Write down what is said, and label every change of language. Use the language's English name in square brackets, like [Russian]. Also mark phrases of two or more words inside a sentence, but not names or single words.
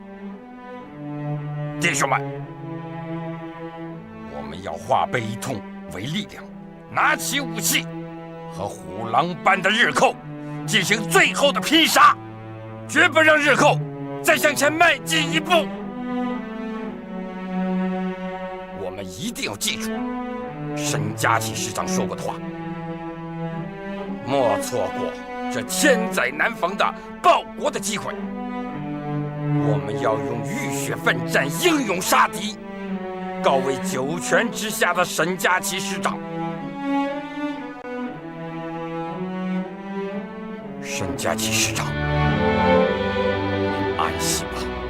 [Chinese] 弟兄们，我们要化悲痛为力量，拿起武器，和虎狼般的日寇进行最后的拼杀，绝不让日寇再向前迈进一步。我们一定要记住沈佳琪师长说过的话，莫错过这千載難逢的報國的機會，我們要用浴血奮戰、英勇殺敵，告慰九泉之下的沈佳琪師長。沈佳琪師長，您安息吧。